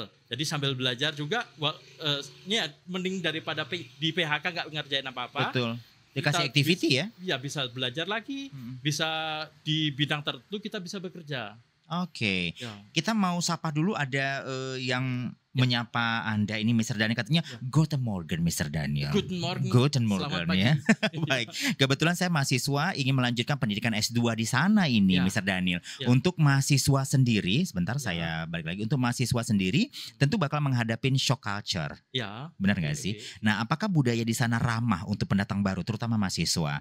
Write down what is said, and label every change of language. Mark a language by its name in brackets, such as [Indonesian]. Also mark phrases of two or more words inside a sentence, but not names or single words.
[Indonesian] Jadi sambil belajar juga, mending daripada di PHK nggak ngerjain apa-apa. Betul. Dikasih activity ya? Ya bisa belajar lagi, bisa di bidang tertentu kita bisa bekerja. Kita mau sapa dulu ada yang menyapa Anda ini Mr. Daniel, katanya [German] Guten Morgen [Indonesian] Mr. Daniel. [German] Guten Morgen. Guten [Indonesian] Selamat [German] Morgen [Indonesian] pagi. ya. Baik, kebetulan saya mahasiswa ingin melanjutkan pendidikan S2 di sana ini Mr. Daniel. Untuk mahasiswa sendiri, sebentar saya balik lagi. Untuk mahasiswa sendiri tentu bakal menghadapin [English] shock culture. [Indonesian] Ya. Benar nggak sih? Nah, apakah budaya di sana ramah untuk pendatang baru, terutama mahasiswa?